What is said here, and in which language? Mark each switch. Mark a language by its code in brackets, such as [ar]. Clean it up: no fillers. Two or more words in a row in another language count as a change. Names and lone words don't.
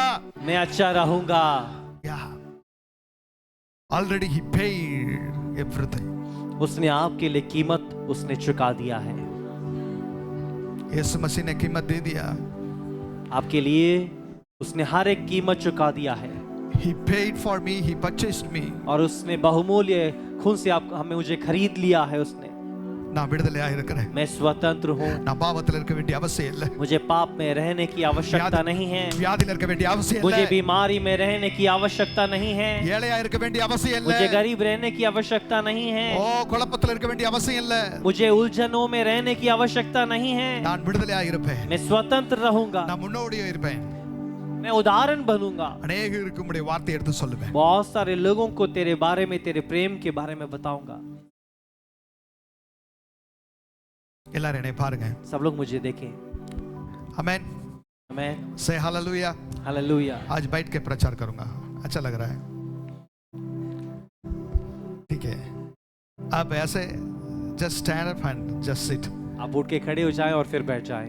[hi] मैं अच्छा रहूंगा। [en] Yeah. Already he paid everything. [hi] उसने आपके लिए कीमत उसने चुका दिया है। यीशु मसीह ने कीमत दे दिया. आपके लिए उसने हर एक कीमत चुका दिया है। [en] He paid for me, he purchased me. [hi] और उसने बहुमूल्य खून से मुझे खरीद लिया है उसने। [ta] நான் விடுதலையாக இருக்கிறேன். [hi] मैं स्वतंत्र हूँ। [ta] நான் பாவத்தில் இருக்க வேண்டிய அவசியம் இல்லை. [hi] मुझे पाप में रहने की आवश्यकता नहीं है। [ta] வியாதியில் இருக்க வேண்டிய அவசியம் [hi] मुझे [ta] இல்லை. [hi] बीमारी में रहने की आवश्यकता नहीं है। [ta] ஏழையா இருக்க வேண்டிய அவசியம் இல்லை. [hi] मुझे गरीब रहने की आवश्यकता नहीं है। [ta] ஓ குழப்பத்தில் இருக்க வேண்டிய அவசியம் இல்லை. [hi] मुझे उलझनों में रहने की आवश्यकता नहीं है। [ta] நான் விடுதலையாக இருப்பேன். [hi] मैं स्वतंत्र रहूंगा। [ta] நான் முன்னோடியே இருப்பேன். [hi] मैं उदाहरण बनूंगा। [ta] अनेகருக்கு உம்முடைய வார்த்தை எடுத்து சொல்லுவேன். [hi] बहुत सारे लोगों को तेरे बारे में, तेरे प्रेम के बारे में बताऊंगा। [ta] எல்லாரும் என்னை பாருங்க. [hi] सब लोग मुझे देखें। आमेन. आमेन। [en] say hallelujah. हालेलुया। [hi] आज बैठ के प्रचार करूंगा. अच्छा लग रहा है. ठीक है. आप ऐसे [en] just stand up and just sit. [hi] आप उठ के खड़े हो जाएं और फिर बैठ जाएं।